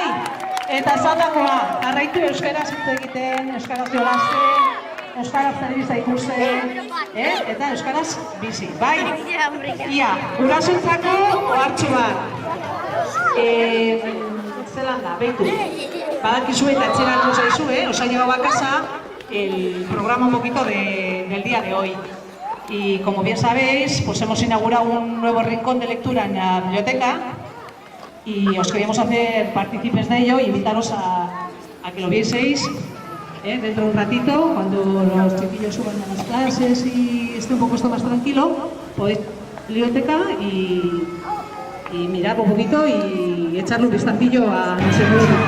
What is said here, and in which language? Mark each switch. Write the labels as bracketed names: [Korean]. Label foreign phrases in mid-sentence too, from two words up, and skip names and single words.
[Basque] Eta esandakoa, jarraitu euskaraz hitz egiten, euskaraz jolasten, euskaraz telebista ikusten, eta euskaraz bizi, bai? Ia, gurasoentzako ohartxo bat. Zelan da, behitu. Badakizu eta etxeratu zaizu, [Spanish] os ha llegado a casa el programa un poquito del día de hoy. Y como bien sabéis, pues hemos inaugurado un nuevo rincón de lectura en la biblioteca y os queríamos hacer partícipes de ello y invitaros a a que lo vieseis dentro de un ratito, cuando los chiquillos suban a las clases y esté un poco esto más tranquilo, podéis ir a la biblioteca y mirar un poquito y echarle un vistacillo a no sé qué.